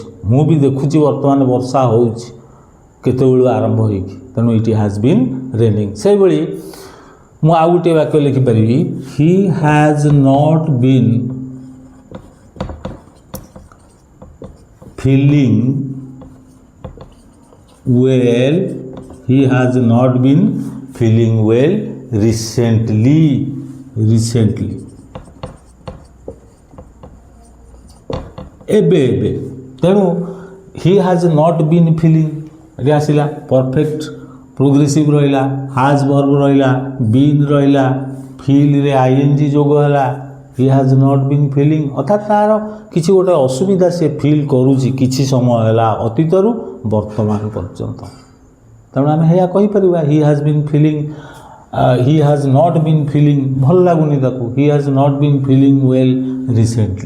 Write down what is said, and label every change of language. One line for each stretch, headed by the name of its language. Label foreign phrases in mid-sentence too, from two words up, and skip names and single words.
Odia: ମୁଁ ବି ଦେଖୁଛି ବର୍ତ୍ତମାନ ବର୍ଷା ହେଉଛି କେତେବେଳୁ ଆରମ୍ଭ ହୋଇକି। ତେଣୁ
English: it has been raining.
Odia: ସେଇଭଳି ମୁଁ ଆଉ ଗୋଟିଏ ବାକ୍ୟ ଲେଖିପାରିବି
English: he has not been feeling well he has not been feeling well recently
Odia: ଏବେ ତେଣୁ
English: he has not been feeling
Odia: ଏଠି ଆସିଲା
English: perfect progressive
Odia: ରହିଲା
English: has verb
Odia: ରହିଲା been ରହିଲା ଫିଲ୍ରେ ing ଯୋଗ ହେଲା
English: he has not been feeling
Odia: ଅର୍ଥାତ୍ ତାର କିଛି ଗୋଟେ ଅସୁବିଧା ସେ ଫିଲ୍ କରୁଛି କିଛି ସମୟ ହେଲା ଅତୀତରୁ ବର୍ତ୍ତମାନ ପର୍ଯ୍ୟନ୍ତ। ତେଣୁ ଆମେ ଏହା କହିପାରିବା
English: he has been feeling he has not been feeling
Odia: ଭଲ ଲାଗୁନି ତାକୁ
English: he has not been feeling well recently.